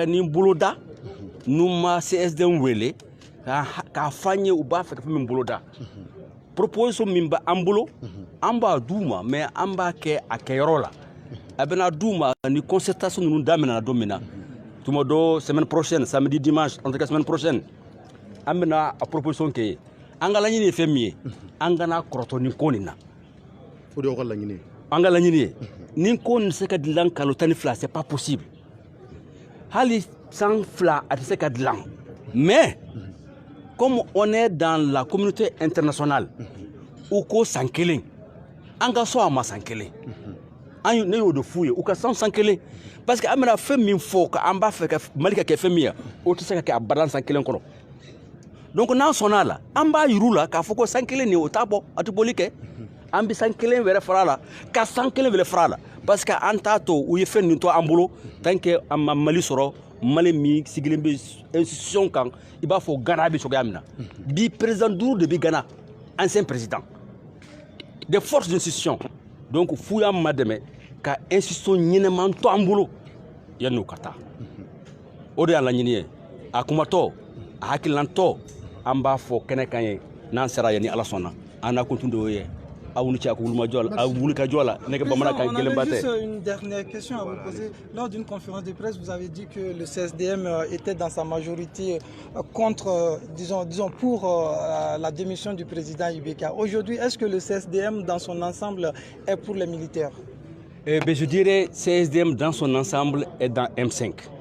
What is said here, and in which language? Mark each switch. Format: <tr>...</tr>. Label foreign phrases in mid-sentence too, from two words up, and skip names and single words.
<bm>nin boloda n'u ma CSDM wele k'a fɔ an ye u b'a fɛ ka fɛn min boloda proposition min bɛ an bolo an b'a d'u ma mais an b'a kɛ a kɛyɔrɔ la a bɛna d'u ma ni concertation ninnu daminɛna don min na tuma dɔ</bm> <fr>semaine prochaine samedi dimanche en tout cas semaine prochaine</fr> <bm>an bɛna a proposition kɛ ye an ka laɲini ye fɛn min ye an kana kɔrɔtɔ nin ko nin na o de y'aw ka laɲini ye an ka laɲini ye nin ko nin tɛ se ka dilan kalo 12</bm> <fr>c'est pas possible</fr> <bm>hali san 2 a tɛ se ka dilan</bm> <fr>mais comme on est dans la communauté internationale</fr> <bm>u ko san 1 an ka sɔn a ma san 1 ne y'o de f'u ye u ka san 1</bm> <fr>parce que</fr> <bm>an bɛna fɛn min fɔ k'an b'a fɛ ka Mali ka kɛ fɛn min ye o tɛ se ka kɛ a bada san 1 kɔnɔ donc n'an sɔnna a la an b'a yir'u la k'a fɔ ko san 1 nin o t'a bɔ a tɛ boli kɛ an bɛ san kelen wɛrɛ fara la ka san kelen wɛrɛ fara la</bm> <fr>parce que</fr> <bm>an t'a to u ye fɛn nin to an bolo</bm> <fr>tant que</fr> <bm>an ma Mali sɔrɔ Mali min sigilen bɛ institution kan i b'a fɔ Ghana bɛ cogoya min na bi président 5 de bɛ Ghana</bm> <fr>ancien président des forces d'institution donc</fr> <bm>f'u y'an ma dɛmɛ ka institution ɲɛnɛman to an bolo yanni u ka taa o de y'an laɲini ye a kumatɔ a hakililantɔ an b'a fɔ kɛnɛ kan ye n'an sera yen ni Ala sɔnna an na kuntun de y'o ye aw ni cɛ a wulumajɔ la a wulikajɔ la ne ka bamanankan gɛlɛnba tɛ.</bm> <fr>Juste une dernière question à vous poser. Lors d'une conférence de presse, vous avez dit que le CSDM était dans sa majorité contre, disons pour la démission du président Ibeka. Aujourd'hui, est-ce que le CSDM dans son ensemble est pour les militaires? Je dirais CSDM dans son ensemble est dans M5.</fr>